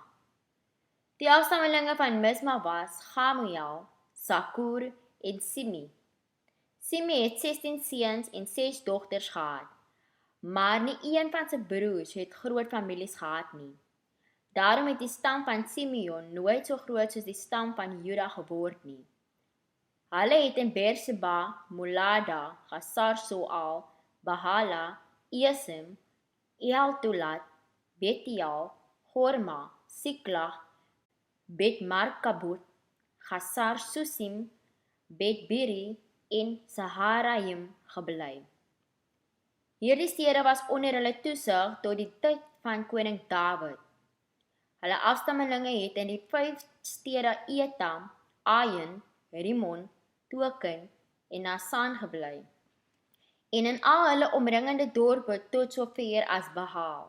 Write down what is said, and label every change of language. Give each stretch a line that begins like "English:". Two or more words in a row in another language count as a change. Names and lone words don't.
Afrikaans: Die afstammelinge van Misma was Gamuel, Sakur en Simi. Simi het 16 seuns en 6 dogters gehad. maar nie een van sy broers het groot families gehad nie. Daarom het die stam van Simeon nooit so groot soos die stam van Juda geword nie. Hulle het in Beerseba, Molada, Hasar-Soal, Bahala, Esem, Eltolat, Betial, Horma, Siklag, Bet-Markabot, Hasar-Susim, Bet-Biri en Saharaim gebly. Hierdie stede was onder hulle toesig tot die tyd van koning Dawid. Hulle afstammelinge het in die 5 stede Etam, Ain, Rimon, Token en Nasan gebly, en in al hulle omringende dorpe tot sover as Baal.